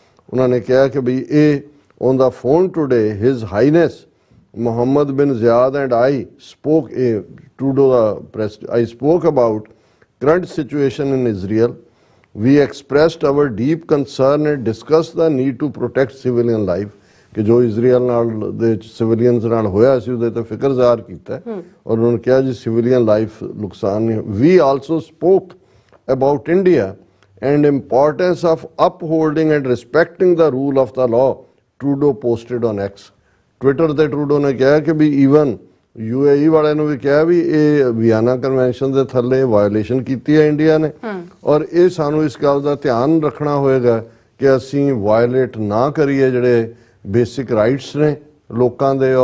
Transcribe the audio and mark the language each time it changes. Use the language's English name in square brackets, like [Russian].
[Punjabi] ਉਹਨਾਂ ਨੇ ਕਿਹਾ ਕਿ ਬਈ ਇਹ [English] on the phone today His Highness Mohammed bin Zayed and I spoke, [Punjabi] Trudeau ਦਾ press, [English] I spoke about current situation in Israel. We expressed our deep concern and discussed the need to protect civilian life, [Punjabi] ਕਿ ਜੋ Israel ਨਾਲ ਦੇ civilians ਨਾਲ ਹੋਇਆ ਸੀ ਉਹਦੇ ਤੇ ਫਿਕਰ ਜ਼ਾਹਰ ਕੀਤਾ ਔਰ ਉਹਨਾਂ ਨੇ ਕਿਹਾ ਜੀ ਸਿਵਿਲੀਅਨ ਲਾਈਫ ਨੁਕਸਾਨ ਨਹੀਂ। [English] We also spoke about India and importance of upholding and respecting the rule of the law, Trudeau posted on X। [Punjabi] Twitter ਤੇ ਟਰੂਡੋ ਨੇ ਕਿਹਾ ਕਿ ਵੀ ਈਵਨ UAE ਵਾਲਿਆਂ ਨੂੰ ਵੀ ਕਿਹਾ ਵੀ ਇਹ ਵਿਆਨਾ ਕਨਵੈਨਸ਼ਨ ਦੇ ਥੱਲੇ ਵਾਇਓਲੇਸ਼ਨ ਕੀਤੀ ਹੈ ਇੰਡੀਆ ਨੇ, ਔਰ ਇਹ ਸਾਨੂੰ ਇਸ ਗੱਲ ਦਾ ਧਿਆਨ ਰੱਖਣਾ ਹੋਏਗਾ ਕਿ ਅਸੀਂ ਵਾਇਓਲੇਟ ਨਾ ਕਰੀਏ ਜਿਹੜੇ ਬੇਸਿਕ ਰਾਈਟਸ ਨੇ ਲੋਕਾਂ ਦੇ।